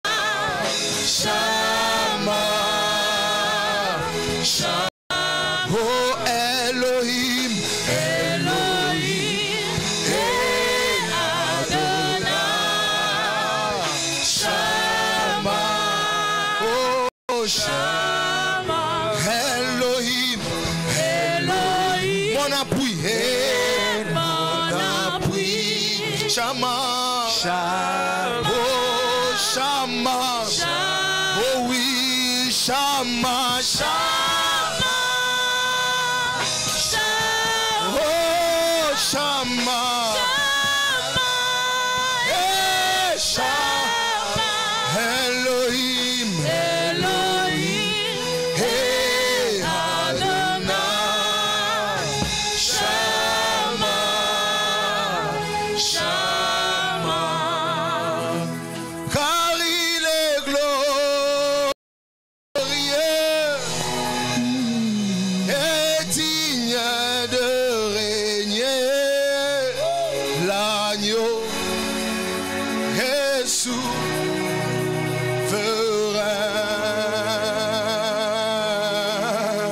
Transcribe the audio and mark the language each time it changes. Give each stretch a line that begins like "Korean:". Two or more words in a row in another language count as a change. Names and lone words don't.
Hebrew: שמע, שמע, אוֹ אלוהים, Elohim, hey Adonai, שמע, אוֹ שמע, אלוהים, Elohim,
French: mon appui, hey, mon appui,
Hebrew: שמע, אוֹ שמע, אוֹ oui, שמע, שמע, אוֹ שמע, אה שמע, אלוהים, Elohim, hey אדוני, שמע, שמע,
French: car il est glorieux et digne de régner, l'agneau est souverain.